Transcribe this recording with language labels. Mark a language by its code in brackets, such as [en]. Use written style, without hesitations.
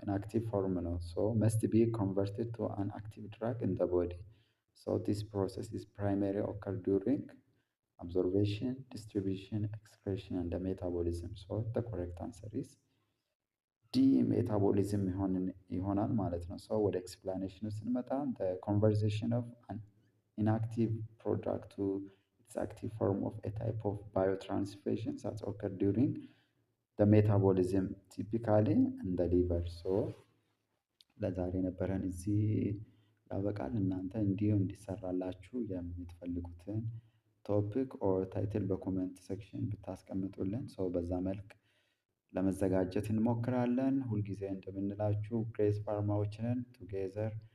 [am] ኢንአክቲቭ ፎርም ነው። [en] መስት ቢ ኮንቨርትድ ቱ አን አክቲቭ ድራግ ኢን ዘ ቦዲ። ዲስ ፕሮሰስ ኢዝ ፕራይመሪ ኦከር ዱሪንግ absorption, distribution, excretion and the metabolism. So the correct answer is [am] ዲ ሜታቦሊዝም ይሆናል ማለት ነው። ወደ ኤክስፕላኔሽኑ ስንመጣ [en] the conversion of an inactive product to its active form of a type of biotransformation that occur during the metabolism typically in the liver. [am] ለዛሬ ነበረን እዚህ ያበቃል። እናንተ እንዲሁ እንዲሰራላችሁ የምትፈልጉትን ቶፒክ ኦር ታይትል በኮሜንት ሴክሽን ብታስቀምጡልን በዛ መልክ ለመዘጋጀት እንሞክራለን። ሁልጊዜ እንደምንላችሁ ግሬስ ፋርማዎች ነን ቱጌዘር